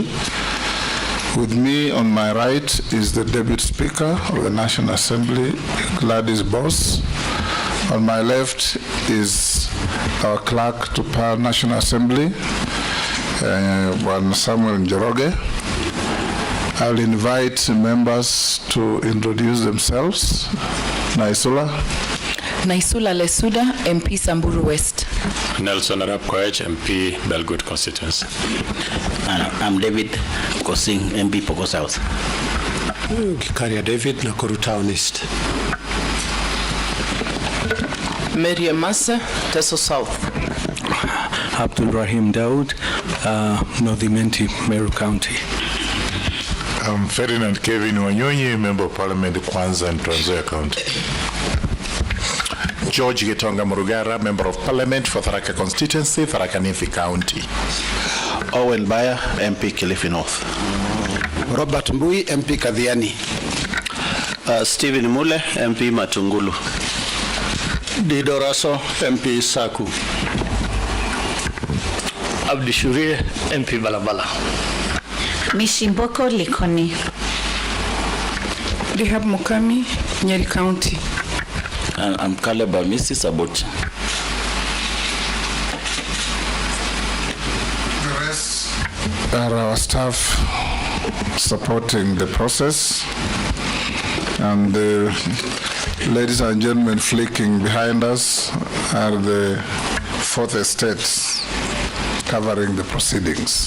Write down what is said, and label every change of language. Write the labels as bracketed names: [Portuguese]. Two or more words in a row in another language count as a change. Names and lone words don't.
[English] With me on my right is the Deputy Speaker of the National Assembly, Gladys Boss. On my left is our Clerk to National Assembly, One Samuel Njoroge. I'll invite members to introduce themselves. Naisula Lesuda, MP Samburu West. Nelson Arap Koech, MP Belgood Constituency. I'm David Kosing, MP Poko South. Kikaria David, Nakuru Town East. Mary Massa, Teso South. Abdul Rahim Daud, North Imenti, Meru County. I'm Ferdinand Kevin Wanyonyi, Member of Parliament, Kwanza and Trans Nzoia County. George Gitonga Murugara, Member of Parliament for Tharaka Constituency, Tharaka Nithi County. Owen Baya, MP Kilifi North. Robert Mbui, MP Kadhiani. Stephen Mule, MP Matungulu. Dido Raso, MP Saku. Abdi Shurie, MP Balabala. Mishimboko Likoni. Rehab Mukami, Nyeri County. I'm Caleb Mrs. Sabot. The rest are our staff supporting the process, and the ladies and gentlemen flicking behind us are the fourth estates covering the proceedings.